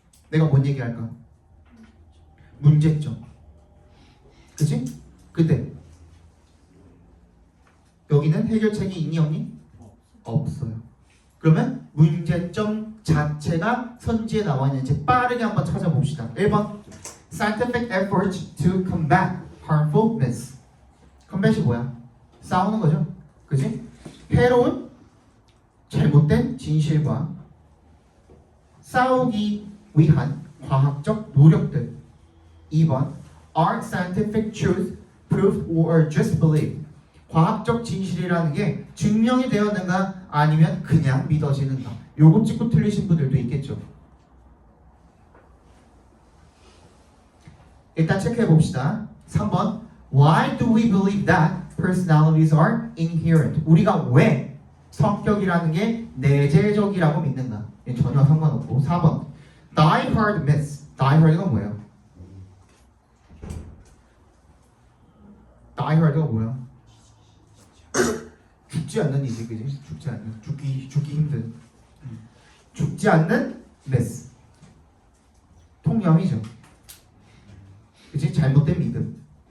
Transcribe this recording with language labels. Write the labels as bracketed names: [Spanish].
[Korean] 내가 뭔 얘기할까? 문제점. 그치? 근데 여기는 해결책이 있니 없니? 없어요. 그러면 문제점 자체가 선지에 나와 있는지 빠르게 한번 찾아봅시다. [English] 1번 Scientific efforts to combat harmful myths. [Korean] combat이 뭐야? 싸우는 거죠. 그치? 해로운 잘못된 진실과 싸우기 위한 과학적 노력들. [English] 2번 Are scientific truth proved or just believed? [Korean] 과학적 진실이라는 게 증명이 되었는가 아니면 그냥 믿어지는가. 요거 찍고 틀리신 분들도 있겠죠. 일단 체크해 봅시다. [English] 3번 Why do we believe that personalities are inherent? [Korean] 우리가 왜 성격이라는 게 내재적이라고 믿는가? 전혀 상관없고. 4번 Die hard myths. Die hard가 뭐예요? Die hard가 뭐야? 죽지 않는 이지, 그지? 죽지 않는, 죽기 힘든. 죽지 않는 myths. 통념이죠. 그지? 잘못된 믿음.